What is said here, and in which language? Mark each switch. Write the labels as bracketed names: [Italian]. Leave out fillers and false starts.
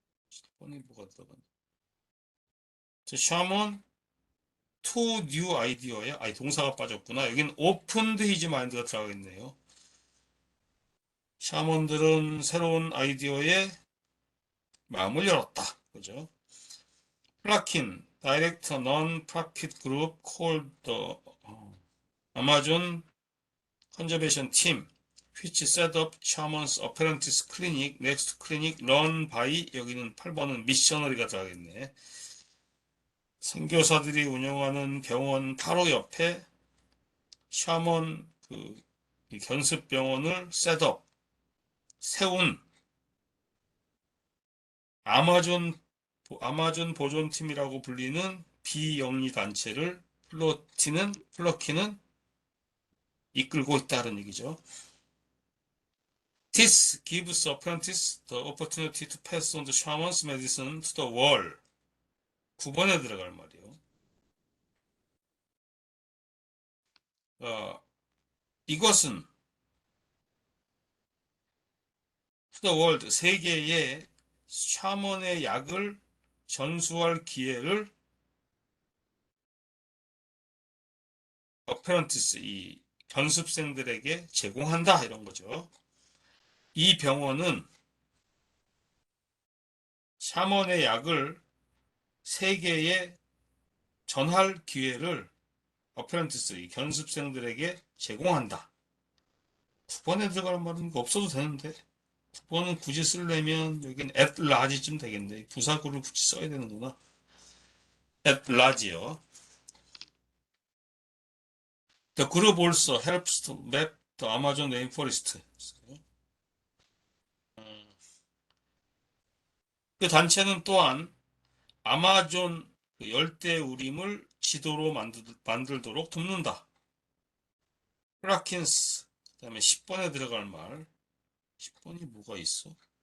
[Korean] 7번이 뭐가 들어갔나? [English] The Shaman to new idea [Korean] 야? 아니 동사가 빠졌구나. 여긴 [English] opened his mind [Korean] 가 들어가겠네요. 샤먼들은 새로운 아이디어에 마음을 열었다. 그죠? [English] 플라킨 Direct a non-profit group called the Amazon Conservation Team which set up Shaman's Apprentice Clinic, Next Clinic, run by [Korean] 여기는 8번은 미셔너리가 들어가겠네. 선교사들이 운영하는 병원 바로 옆에 샤먼 그 견습병원을 셋업 세운 아마존 보존팀이라고 불리는 비영리 단체를 플러키는 이끌고 있다는 얘기죠. [English] This gives apprentice the opportunity to pass on the shaman's medicine to the world. [Korean] 9번에 들어갈 말이에요. 이것은 [English] to the world, [Korean] 세계에 샤먼의 약을 전수할 기회를 어페런티스, 이 견습생들에게 제공한다 이런 거죠. 이 병원은 샤먼의 약을 세계에 전할 기회를 어페런티스, 이 견습생들에게 제공한다. 9번에 들어갈 말은 없어도 되는데 9번은 굳이 쓰려면 여긴 [English] at large [Korean] 쯤 되겠네. 부사구를 굳이 써야 되는구나. [English] at large요. The group also helps to map the Amazon rainforest. [Korean] 그 단체는 또한 아마존 열대우림을 지도로 만들도록 돕는다. 플라킨스, 그 다음에 10번에 들어갈 말. 10번이 뭐가 있어?